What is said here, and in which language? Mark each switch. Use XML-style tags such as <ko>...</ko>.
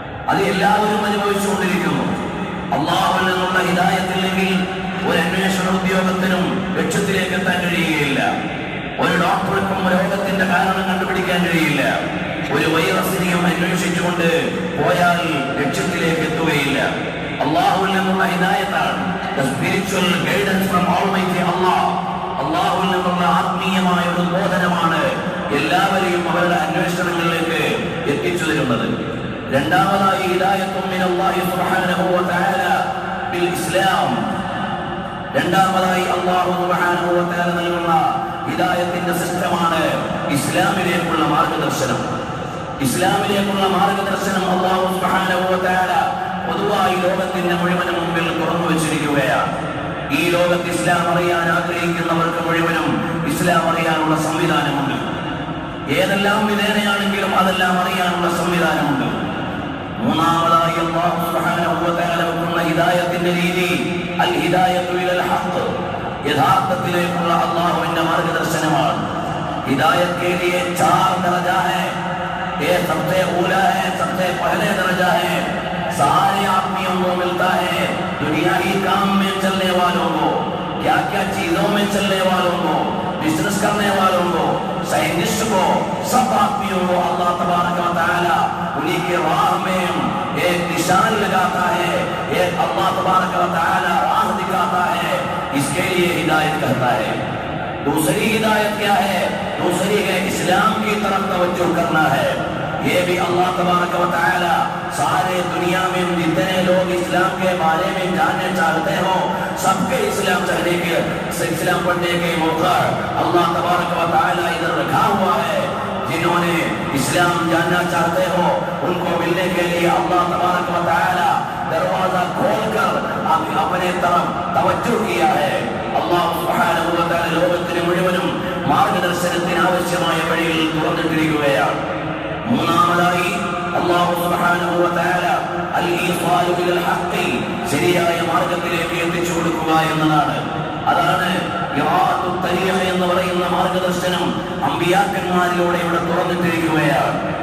<ml>അത് എല്ലാവരും അനുഭവിച്ചുകൊണ്ടിരിക്കുന്നു. അല്ലാഹുവിൽ നിന്നുള്ള ഹിദായത്തില്ലെങ്കിൽ ഒരു അന്വേഷണ ഉദ്യോഗത്തിനും ലക്ഷ്യത്തിലേക്ക് എത്താൻ കഴിയുകയില്ല. ഒരു ഡോക്ടർക്കും രോഗത്തിന്റെ കാരണം കണ്ടുപിടിക്കാൻ കഴിയില്ല. ഒരു വൈറസിനെയും അന്വേഷിച്ചുകൊണ്ട് പോയാൽ ലക്ഷ്യത്തിലേക്ക് എത്തുകയില്ല. അല്ലാഹുവിൽ നിന്നുള്ള ഹിദായത്താണ്,</ml> <en>the spiritual guidance from Almighty Allah.</en> <ml>അല്ലാഹുവിൽ നിന്നുള്ള ആത്മീയമായ ഒരു ബോധനമാണ് എല്ലാവരെയും അവരുടെ അന്വേഷണങ്ങളിലേക്ക് എത്തിച്ചു തരുന്നത്. രണ്ടാമതായി</ml> <ar>ഹിദായത്തും മിനല്ലാഹി സുബ്ഹാനഹു വ തആല ബിൽ ഇസ്ലാം.</ar> <ml>രണ്ടാമതായി അല്ലാഹു സുബ്ഹാനഹു വ തആല നൽകുന്ന ഹിദായത്തിന്റെ സിസ്റ്റമാണ് ഇസ്ലാമിലേക്കുള്ള മാർഗദർശനം. ഇസ്ലാമിലേക്കുള്ള മാർഗദർശനം അല്ലാഹു സുബ്ഹാനഹു വ തആല പൊതുവായി ലോകത്തിന്റെ മുഴുവനും മുമ്പിൽ തുറന്നു വെച്ചിരിക്കുകയാണ്. ഈ ലോകത്ത് ഇസ്ലാം അറിയാൻ ആഗ്രഹിക്കുന്നവർക്ക് മുഴുവനും ഇസ്ലാം അറിയാനുള്ള സംവിധാനമുണ്ട്. ഏതെല്ലാം വിധേനയാണെങ്കിലും അതെല്ലാം അറിയാനുള്ള സംവിധാനമുണ്ട്. മൂന്നാമതായി അല്ലാഹു സുബ്ഹാനഹു വ തആല വെക്കുന്ന ഹിദായത്തിന്റെ രീതി</ml> <ar>അൽ ഹിദായത്തു ഇലൽ ഹഖ്,</ar> <ml>യഥാർത്ഥത്തിലേക്കുള്ള അല്ലാഹുവിന്റെ മാർഗദർശനമാണ്.</ml> <hi>हिदायत के लिए 4 दर्जा है। ये सबसे ऊला है, सबसे पहले दर्जा है, सारे आदमियों को मिलता है, दुनियावी काम में चलने वालों को, क्या क्या चीजों में चलने वालों को, बिजनेस करने वालों को, साइंटिस्ट को, सब आदमियों को अल्लाह तबारक व तआला उन्हीं के राह में एक निशान लगाता है, एक अल्लाह तबारक व तआला राह दिखाता है, इसके लिए हिदायत कहता है। दूसरी हिदायत क्या है? दूसरी है इस्लाम की तरफ तवज्जो करना है। ये भी अल्लाह तबारक व तआला सारे दुनिया में जितने लोग इस्लाम के बारे में जानने चाहते हो सबके इस्लाम पढ़ने के मौका अल्लाह तबारक व तआला इधर रखा हुआ है। जिन्होंने इस्लाम जानना चाहते हो उनको मिलने के लिए अल्लाह तबारक व तआला दरवाजा खोलकर अपने तरफ तवज्जो किया है।</hi> <ml>അല്ലാഹു സുബ്ഹാനഹു വ തആല ലോകത്തിന് മുഴുവനും മാർഗ്ഗദർശനത്തിന് ആവശ്യമായ വഴികൾ തുറന്നിട്ടിരിക്കുകയാണ്. മൂന്നാമതായി അല്ലാഹു സുബ്ഹാനഹു വ തആല</ml> <ar>അൽ-ഈസാലു ഇലൽ ഹഖ്,</ar> <ml>ശരിയായ മാർഗത്തിലേക്ക് എത്തിച്ചു കൊടുക്കുക എന്നതാണ്. അതാണ് ഇറാഅത്തുൽ തരീഖ് എന്ന് പറയുന്ന മാർഗദർശനം അമ്പിയാക്കന്മാരിലൂടെ ഇവിടെ തുറന്നിട്ടിരിക്കുകയാണ്.</ml>